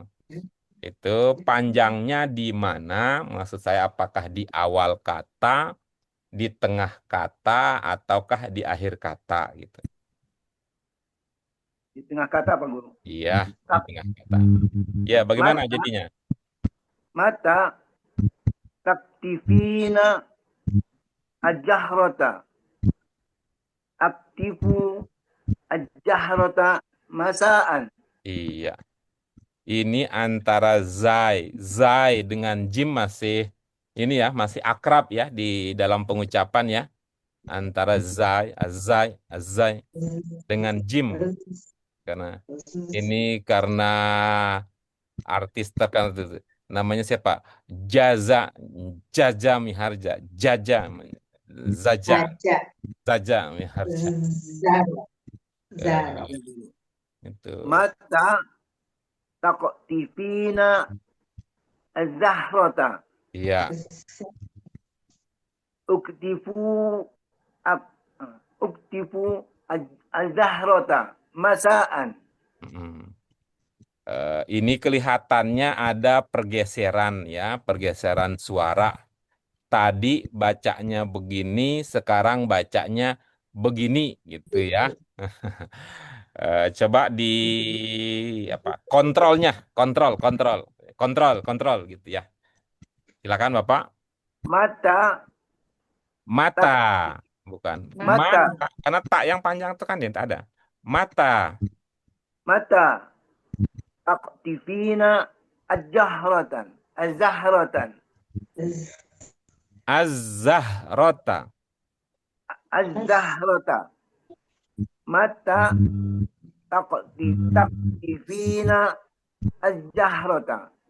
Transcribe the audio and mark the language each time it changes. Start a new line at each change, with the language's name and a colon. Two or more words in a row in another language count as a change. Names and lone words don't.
Indonesian: Itu panjangnya di mana? Maksud saya apakah di awal kata, di tengah kata, ataukah di akhir kata gitu. Di tengah kata, Pak Guru. Iya, di tengah kata. Ya, bagaimana jadinya?
Arabic: متى تقطفين الجهرة. أقطف الجهرة مساءً.
Indonesian: Iya. Ini antara zai dengan jim masih ini ya, masih akrab ya di dalam pengucapan ya. Antara azai dengan jim. Karena ini karena artis terkenal namanya siapa? Jaja Miharja, Zaja, Zaja Miharja. Itu.
Arabic: متى تقطفين الزهرة.
Indonesian: Iya.
Arabic: أقطف الزهرة مساءً.
Indonesian: Ini kelihatannya ada pergeseran ya, pergeseran suara. Tadi bacanya begini, sekarang bacanya begini gitu ya. Coba di apa? Kontrol gitu ya. Silakan Bapak.
Arabic: Mata, bukan Mata.
Indonesian: karena tak yang panjang itu kan tidak ada.
Arabic: Mata. تقطفين الزهرةً. الزهرة. متى تقطفين الزهرة.